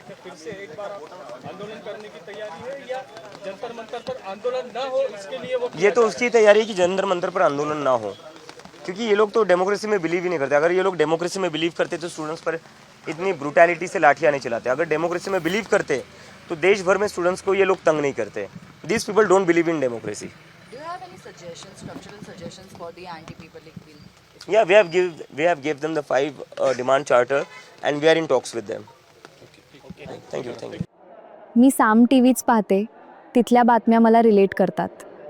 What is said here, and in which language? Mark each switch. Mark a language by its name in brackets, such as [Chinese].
[Hindi] क्या फिर से एक बार आप आंदोलन करने की तैयारी है या जंतर मंतर पर आंदोलन ना हो इसके लिए वो? ये तो उसकी तैयारी है कि जंतर मंतर पर आंदोलन ना हो, क्योंकि ये लोग तो डेमोक्रेसी में बिलीव ही नहीं करते. अगर ये लोग डेमोक्रेसी में बिलीव करते तो स्टूडेंट्स पर इतनी ब्रूटैलिटी से लाठियाँ नहीं चलाते. अगर डेमोक्रेसी में बिलीव करते तो देश भर में स्टूडेंट्स को ये लोग तंग नहीं करते. [English] This people don't believe in democracy. Do you have any suggestions, structural suggestions for the anti-paper leak bill? Yeah, we have gave them the 5 demand charter and we are in talks with them. Thank you. [Marathi] मी साम टीव्हीच पाहते, तिथल्या बातम्या मला relate करतात.